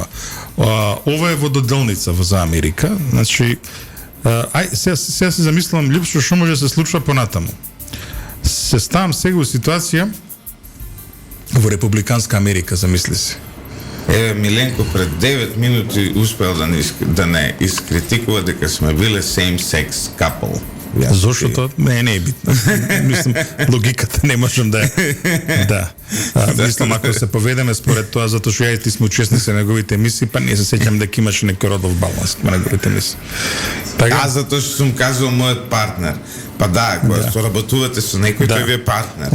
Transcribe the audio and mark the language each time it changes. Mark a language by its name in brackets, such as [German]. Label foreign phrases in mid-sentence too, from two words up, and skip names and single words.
[Macedonian] Ова е вододелница за Америка. Значи, сега се замислам липсо што може да се случува понатаму. Се ставам сега во ситуација во републиканска Америка, замисли се. Миленко пред 9 минути успел да не искритикува дека сме биле [English] same-sex couple. [Macedonian] Зошто тоа не е битно. Мислам, логиката не можам да да. Мислам, ако се поведеме според тоа, затоа што ја и ти сме учесници на неговите емисии, па не се сеќам дека имаше некој родов баланс на неговите емисии. Така? Затоа што сум казал мојот партнер. Па да, кога соработувате со некој, тој ви е партнер.